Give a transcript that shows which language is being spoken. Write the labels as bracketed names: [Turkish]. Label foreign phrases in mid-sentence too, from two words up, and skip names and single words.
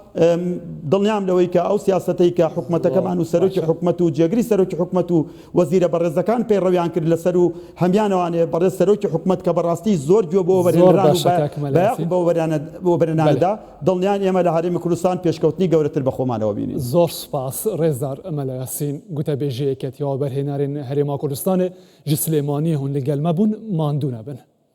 [Central Kurdish] دڵنیام لەوەی کە ئەو سیاسەتەی کە حکومەتەکەمان و سەرۆکی حکومەت و جێگری سەرۆکی حکومەت و وەزیرە بەڕێزەکان پەیڕەویان کرد لەسەر و هەمیانەوانێ بەڕێز سەرۆکی حکومەت کە بەڕاستی زۆر گوێ بۆ وەبەرهێنەران و بە وەبەرهێناندا دڵنیان ئێمە لە هەرێمی کوردستان پێشکەوتنی گەورەتر بە خۆمانەوە بینین. [Kurdish] زۆر سوپاس ڕێزدار مەلا یاسین گوتەبێژەیەکەتی وەبەرهێنەرێن هەرێما کوردستانê ji Silêmaniyê hûn li gel me bûn mandû nebin.